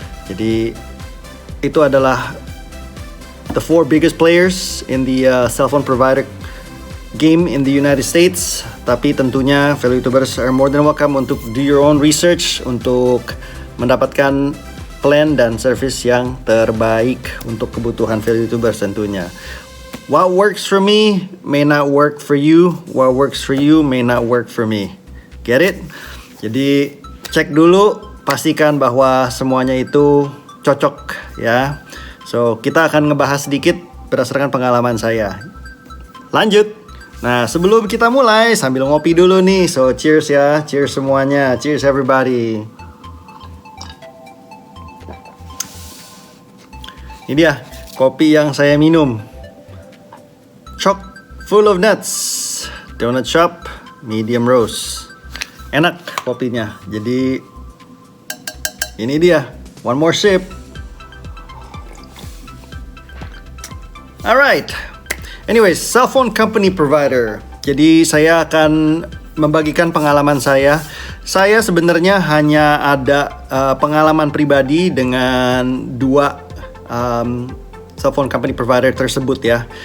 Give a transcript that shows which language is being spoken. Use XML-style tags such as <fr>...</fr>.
<id>Jadi itu adalah</id> <en>the 4 biggest players in the cell phone provider game in the United States.</en> <id>Tapi tentunya</id> <en>value YouTubers are more than welcome untuk do your own research</en> <id>untuk mendapatkan plan dan service yang terbaik untuk kebutuhan</id> <en>value YouTubers tentunya. What works for me may not work for you. What works for you may not work for me. Get it?</en> <id>Jadi cek dulu, pastikan bahwa semuanya itu cocok ya. So kita akan ngebahas sedikit berdasarkan pengalaman saya. Lanjut. Nah sebelum kita mulai sambil ngopi dulu nih. So cheers ya, cheers semuanya,</id> <en>cheers everybody.</en> <id>Ini dia kopi yang saya minum.</id> <en>Chock full of nuts. Donut shop medium roast.</en> <id>Enak kopinya. Jadi ini dia.</id> <en>One more sip. Alright. Anyways, cell phone company provider.</en> <id>Jadi saya akan membagikan pengalaman saya. Saya sebenarnya hanya ada pengalaman pribadi dengan 2 cell phone company provider tersebut ya.</id>